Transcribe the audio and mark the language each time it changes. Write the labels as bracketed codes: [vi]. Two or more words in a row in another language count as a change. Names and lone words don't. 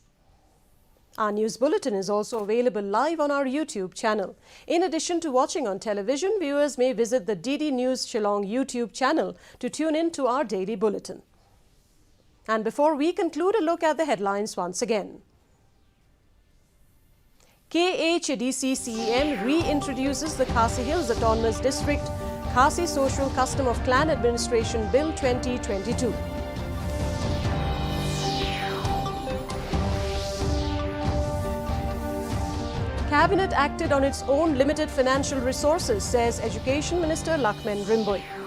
[en] Our news bulletin is also available live on our YouTube channel. In addition to watching on television, viewers may visit the DD News Shillong YouTube channel to tune in to our daily bulletin. And before we conclude, a look at the headlines once again. KHDC CEM reintroduces the Khasi Hills Autonomous District Khasi Social Custom of Clan Administration Bill 2022. Cabinet acted on its own limited financial resources, says Education Minister Lakhman Rimboy.